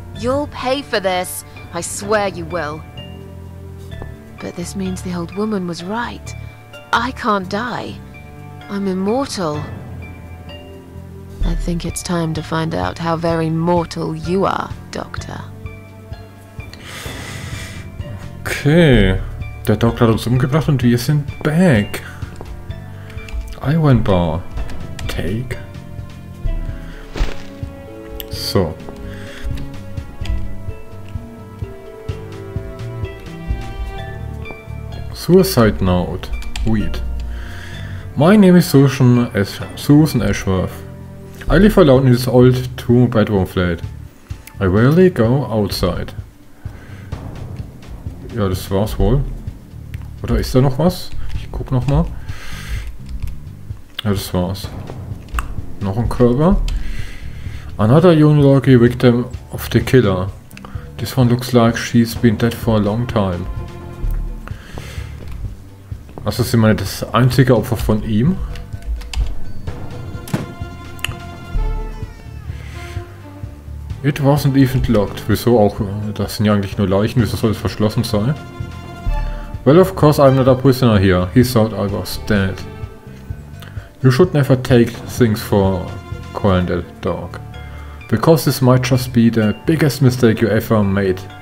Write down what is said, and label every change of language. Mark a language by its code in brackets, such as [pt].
[de] You'll pay for this. I swear you will. But this means the old woman was right. I can't die. I'm immortal. I think it's time to find out how very mortal you are, Doctor. Okay. Der Doktor hat uns umgebracht und wir sind back. [en] Iron Bar. Take. So. Suicide note. Weed. My name is Susan Ashworth. I live alone in this old two-bedroom flat. I rarely go outside. [de] Ja, das war's wohl. Oder ist da noch was? Ich guck noch mal. Ja, das war's. Noch ein Körper. [en] Another unlucky victim of the killer. This one looks like she's been dead for a long time. [de] Also sind wir das einzige Opfer von ihm. [en] It wasn't even locked. [de] Wieso auch? Das sind ja eigentlich nur Leichen. Wieso soll es verschlossen sein? [en] Well, of course I'm not a prisoner here. He thought I was dead. You should never take things for granted, dog. Because this might just be the biggest mistake you ever made.